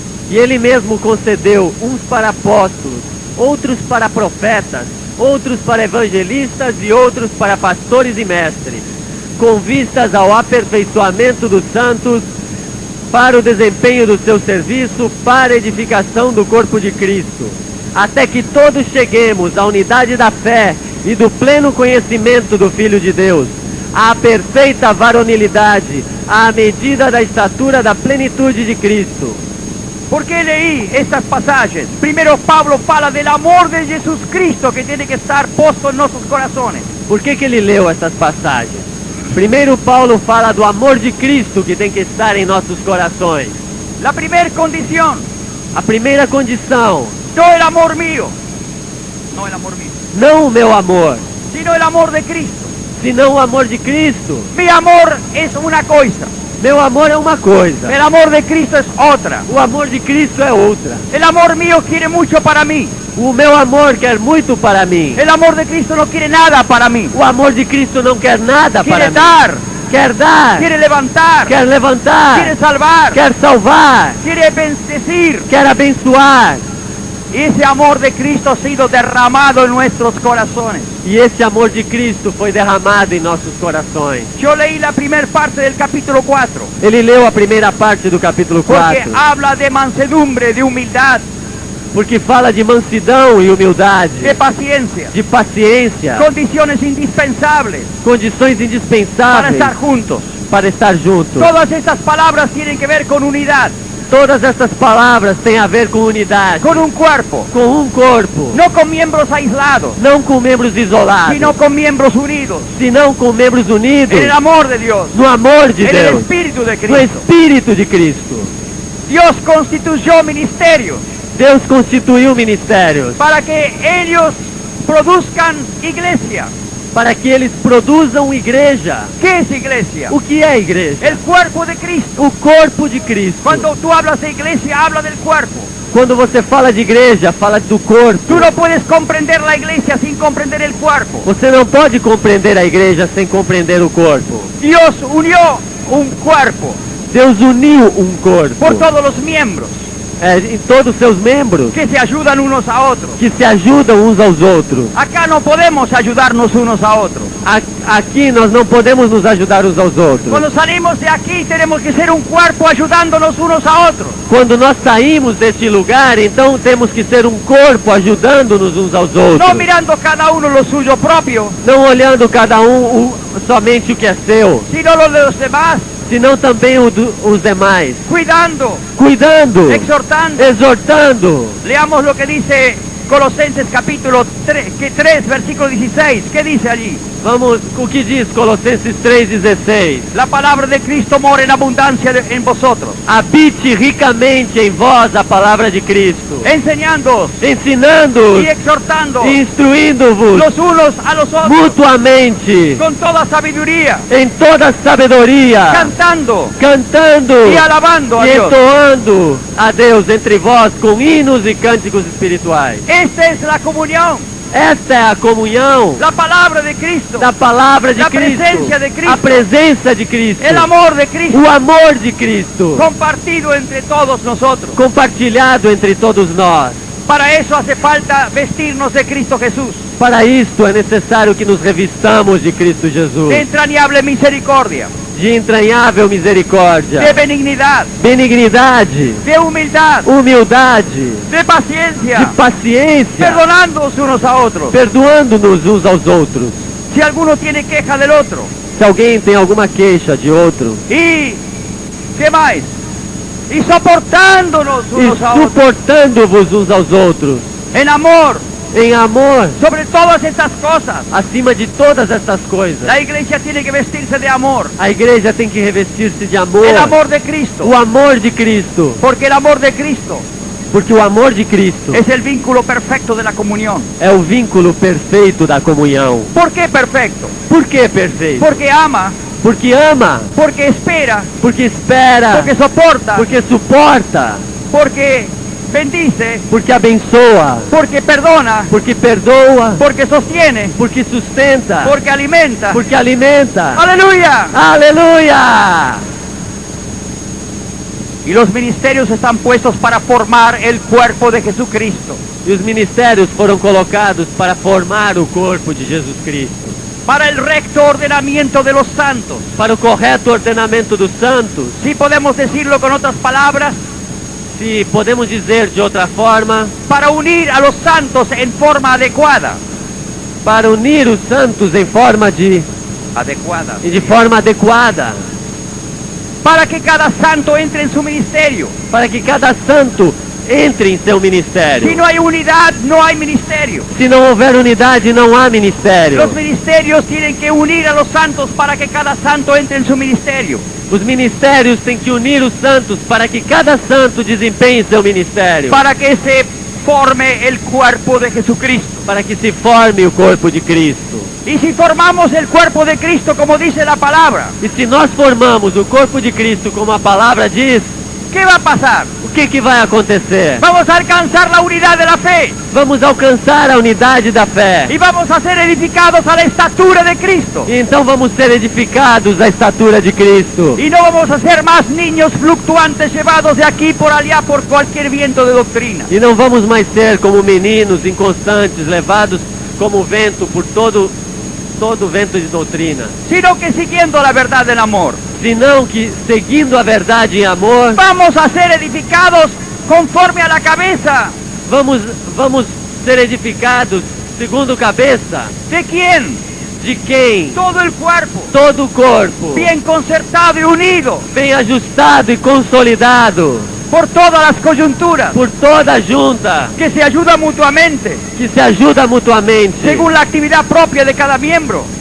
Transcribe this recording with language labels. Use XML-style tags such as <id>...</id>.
<pt>E ele mesmo concedeu uns para apóstolos, outros para profetas, outros para evangelistas e outros para pastores e mestres, com vistas ao aperfeiçoamento dos santos, para o desempenho do seu serviço, para a edificação do corpo de Cristo, até que todos cheguemos à unidade da fé e do pleno conhecimento do Filho de Deus, à perfeita varonilidade, à medida da estatura da plenitude de Cristo.</pt> <es>¿Por qué leí estas pasajes? Primero Pablo fala del amor de Jesús Cristo que tiene que estar puesto en nuestros corazones.</es> <pt>Por que ele leu essas passagens? Primeiro Paulo fala do amor de Cristo que tem que estar em nossos corações.</pt> <es>La primera condición,</es> <pt>A primeira condição,</pt> <es>no el amor mío, no el amor mío,</es> <pt>não o meu amor,</pt> <es>sino el amor de Cristo.</es> <pt>senão o amor de Cristo.</pt> <es>Mi amor es una cosa,</es> <pt>Meu amor é uma coisa,</pt> <es>el amor de Cristo es otra.</es> <pt>o amor de Cristo é outra.</pt> <es>El amor mío quiere mucho para mí,</es> <pt>O meu amor quer muito para mim.</pt> <es>el amor de Cristo no quiere nada para mí.</es> <pt>O amor de Cristo não quer nada para</pt> <es>Quiere</es> <pt>mim.</pt> <es>dar,</es> <pt>Quer dar,</pt> <es>quiere levantar,</es> <pt>quer levantar,</pt> <es>quiere salvar,</es> <pt>quer salvar,</pt> <es>quiere bendecir.</es> <pt>quer abençoar.</pt> <es>Y ese amor de Cristo ha sido derramado en nuestros corazones.</es> <pt>E esse amor de Cristo foi derramado em nossos corações.</pt> <es>Yo leí la primera parte del capítulo 4,</es> <pt>Ele leu a primeira parte do capítulo</pt> <es>porque</es> <pt>4,</pt> <es>habla de mansedumbre, de humildad.</es> <pt>porque fala de mansidão e humildade,</pt> <es>de paciencia,</es> <pt>de paciência,</pt> <es>condiciones indispensables</es> <pt>condições</pt> <es>para</es> <pt>indispensáveis</pt> <es>estar juntos.</es> <pt>para estar juntos.</pt> <es>Todas estas palabras tienen que ver con unidad,</es> <pt>Todas essas palavras têm a ver com unidade,</pt> <es>con un cuerpo,</es> <pt>com um corpo,</pt> <es>no con miembros aislados,</es> <pt>não com membros isolados,</pt> <es>sino con miembros unidos</es> <pt>senão com membros unidos</pt> <es>en el amor de Dios,</es> <pt>no amor de</pt> <es>en el</es> <pt>Deus,</pt> <es>Espíritu de</es> <pt>no</pt> <es>Cristo.</es> <pt>Espírito de Cristo.</pt> <es>Dios constituyó ministerios</es> <pt>Deus constituiu ministérios</pt> <es>para que ellos produzcan iglesia.</es> <pt>para que eles produzam igreja.</pt> <es>¿Qué es iglesia?</es> <pt>O que é igreja?</pt> <es>El cuerpo de Cristo.</es> <pt>O corpo de Cristo.</pt> <es>Cuando tú hablas de iglesia, habla del cuerpo.</es> <pt>Quando você fala de igreja, fala do corpo.</pt> <es>Tú no puedes comprender la iglesia sin comprender el cuerpo.</es> <pt>Você não pode compreender a igreja sem compreender o corpo.</pt> <es>Dios unió un cuerpo</es> <pt>Deus uniu um corpo</pt> <es>por todos los miembros</es> <pt>em todos os seus membros</pt> <es>que se ayudan unos a otros.</es> <pt>que se ajudam uns aos outros.</pt> <es>Acá no podemos ayudarnos unos a otros.</es> <pt>Aqui nós não podemos nos ajudar uns aos outros.</pt> <es>Cuando salimos de aquí tenemos que ser un cuerpo ayudándonos unos a otros.</es> <pt>Quando nós saímos deste lugar, então temos que ser um corpo ajudando-nos uns aos outros.</pt> <es>No mirando cada uno lo suyo propio,</es> <pt>Não olhando cada um somente o que é seu,</pt> <es>sino lo de los demás,</es> <pt>senão também os demais.</pt> <es>cuidando,</es> <pt>Cuidando,</pt> <es>exhortando.</es> <pt>exortando.</pt> <es>Leamos lo que dice Colosenses capítulo 3, versículo 16. ¿Qué dice allí?</es> <pt>Vamos, o que diz Colossenses 3,16?</pt> <es>La palabra de Cristo mora en abundancia en vosotros,</es> <pt>Habite ricamente em vós a palavra de Cristo,</pt> <es>enseñándoos</es> <pt>ensinando-os</pt> <es>y exhortando</es> <pt>e instruindo-vos</pt> <es>los unos a los otros</es> <pt>mutuamente</pt> <es>con toda sabiduría,</es> <pt>em toda sabedoria,</pt> <es>cantando</es> <pt>cantando</pt> <es>y alabando a</es> <pt>e</pt> <es>Dios.</es> <pt>entoando a Deus entre vós com hinos e cânticos espirituais.</pt> <es>Esta es la comunión,</es> <pt>Esta é a comunhão</pt> <es>la palabra de Cristo,</es> <pt>da palavra de</pt> <es>La</es> <pt>Cristo, presença de Cristo. a presença de Cristo,</pt> <es>el amor de Cristo</es> <pt>o amor de Cristo,</pt> <es>compartido entre todos nosotros.</es> <pt>compartilhado entre todos nós.</pt> <es>Para eso hace falta vestirnos de Cristo Jesús,</es> <pt>Para isto é necessário que nos revistamos de Cristo Jesus,</pt> <es>de entrañable misericordia,</es> <pt>de entranhável misericórdia,</pt> <es>de benignidad,</es> <pt>benignidade,</pt> <es>de humildad,</es> <pt>humildade,</pt> <es>de</es> <pt>de</pt> <es>paciencia,</es> <pt>paciência,</pt> <es>perdonándonos unos a otros.</es> <pt>perdoando-nos uns aos outros.</pt> <es>Si alguno tiene queja del otro,</es> <pt>Se alguém tem alguma queixa de outro,</pt> <es>y ¿qué más? Y soportándonos</es> <pt>e</pt> <es>unos a otros</es> <pt>suportando-vos uns aos outros,</pt> <es>en amor,</es> <pt>em amor,</pt> <es>sobre todas estas cosas.</es> <pt>acima de todas estas coisas.</pt> <es>La iglesia tiene que vestirse de amor,</es> <pt>A igreja tem que revestir-se de amor,</pt> <es>el amor de Cristo,</es> <pt>o amor de Cristo,</pt> <es>porque el amor de Cristo</es> <pt>porque o amor de Cristo</pt> <es>es el vínculo perfecto de la comunión.</es> <pt>é o vínculo perfeito da comunhão.</pt> <es>¿Por qué perfecto?</es> <pt>Por que perfeito?</pt> <es>Porque ama,</es> <pt>Porque ama,</pt> <es>porque espera,</es> <pt>porque espera,</pt> <es>porque soporta,</es> <pt>porque suporta,</pt> <es>porque bendice,</es> <pt>porque abençoa,</pt> <es>porque perdona,</es> <pt>porque perdoa,</pt> <es>porque sostiene,</es> <pt>porque sustenta,</pt> <es>porque alimenta.</es> <pt>porque alimenta.</pt> <es>¡Aleluya!</es> <pt>Aleluia!</pt> <es>Y los ministerios están puestos para formar el cuerpo de Jesucristo,</es> <pt>E os ministérios foram colocados para formar o corpo de Jesus Cristo,</pt> <es>para el recto ordenamiento de los santos.</es> <pt>para o correto ordenamento dos santos.</pt> <es>Si podemos decirlo con otras palabras,</es> <pt>Se podemos dizer de outra forma,</pt> <es>para unir a los santos en forma adecuada.</es> <pt>para unir os santos em forma de forma adequada,</pt> <es>Para que cada santo entre en su ministerio.</es> <pt>para que cada santo entre em seu ministério.</pt> <es>Si no hay unidad, no hay ministerio.</es> <pt>Se não houver unidade, não há ministério.</pt> <es>Los ministerios tienen que unir a los santos para que cada santo entre en su ministerio.</es> <pt>Os ministérios têm que unir os santos para que cada santo desempenhe seu ministério,</pt> <es>Para que se forme el cuerpo de Jesucristo.</es> <pt>para que se forme o corpo de Cristo.</pt> <es>Y si formamos el cuerpo de Cristo como dice la palabra,</es> <pt>E se nós formamos o corpo de Cristo como a palavra diz,</pt> <es>¿qué va a pasar?</es> <pt>o que vai acontecer?</pt> <es>Vamos a alcanzar la unidad de la fe</es> <pt>Vamos alcançar a unidade da fé.</pt> <es>y vamos a ser edificados a la estatura de Cristo.</es> <pt>E então vamos ser edificados à estatura de Cristo.</pt> <es>Y no vamos a ser más niños fluctuantes llevados de aquí por allá por cualquier viento de doctrina.</es> <pt>E não vamos mais ser como meninos inconstantes, levados como vento por todo vento de doutrina.</pt> <es>Sino que siguiendo la verdad en amor,</es> <pt>Senão que, seguindo a verdade em amor,</pt> <es>vamos a ser edificados conforme a la cabeza</es> <pt>vamos ser edificados segundo cabeça?</pt> <es>¿De quién?</es> <pt>De quem?</pt> <es>Todo el cuerpo,</es> <pt>Todo o corpo,</pt> <es>bien concertado y unido</es> <pt>bem ajustado e consolidado</pt> <es>por todas las coyunturas,</es> <pt>por toda a junta,</pt> <es>que se ayuda mutuamente,</es> <pt>que se ajuda mutuamente,</pt> <es>según la actividad propia de cada miembro,</es>